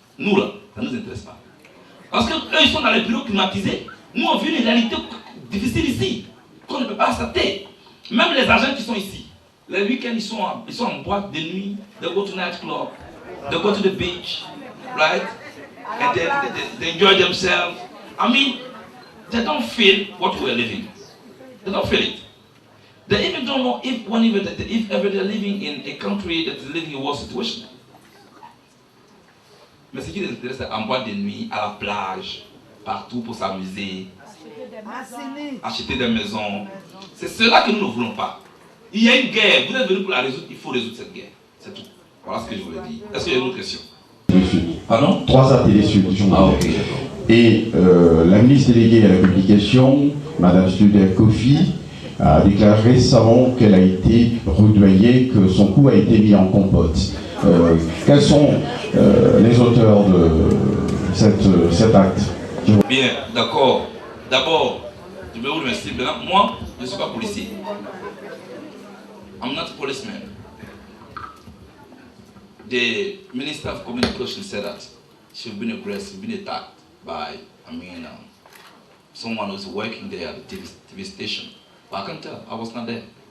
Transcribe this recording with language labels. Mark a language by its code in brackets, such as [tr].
[fr] Nous, là, ça ne nous intéresse pas. Parce qu'eux, ils sont dans les bureaux climatisés. Nous, on vit une réalité difficile ici, qu'on ne peut pas accepter. Même les agents qui sont ici, les week-ends, ils sont en boîte de nuit, [en] they go to night club, they go to the beach, right? And they enjoy themselves. I mean, they don't feel what we're living. They don't feel it. They even don't know if ever they're living in a country that is living in a war situation. [fr] Mais ce qui les intéresse, c'est en boîte de nuit, à la plage, partout pour s'amuser, acheter des maisons. C'est cela que nous ne voulons pas. Il y a une guerre, vous êtes venus pour la résoudre, il faut résoudre cette guerre. C'est tout. Voilà ce que je voulais dire. Est-ce qu'il y a une autre question? Pardon? 3A Télé Sud. Ah, ok. Et la ministre déléguée à la publication, Madame Studer Kofi, a déclaré récemment qu'elle a été rudoyée, que son cou a été mis en compote. Quels sont les auteurs de cet acte? Bien, d'accord. D'abord, je vais vous remercier. Maintenant, moi, je ne suis pas policier. [en] I'm not a policeman. The Minister of Communication said that she's been aggressive, been attacked by, someone who's working there at the TV station. But I can tell, I was not there.